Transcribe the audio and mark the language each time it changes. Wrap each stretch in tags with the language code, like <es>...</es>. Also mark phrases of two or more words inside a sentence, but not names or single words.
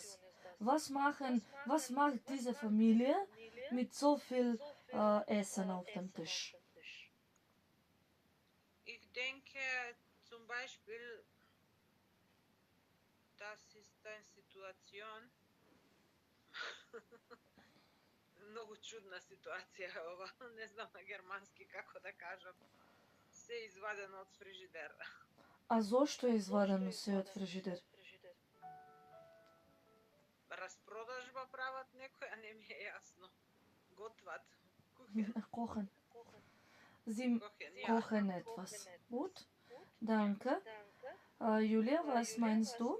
<de>Was macht diese Familie mit so viel Essen auf dem Tisch? Ich denke zum Beispiel, das ist eine Situation,</de> <mk>многу чудна ситуација е ова, не знам на германски како да кажам. Се извадено од фрижидер. А зошто е извадено се од фрижидер? Распродажба прават некој, а не ми е јасно. Готват.</mk> <de>Kochen. Sie kochen etwas. Gut. Danke. Julia, was meinst du?</de>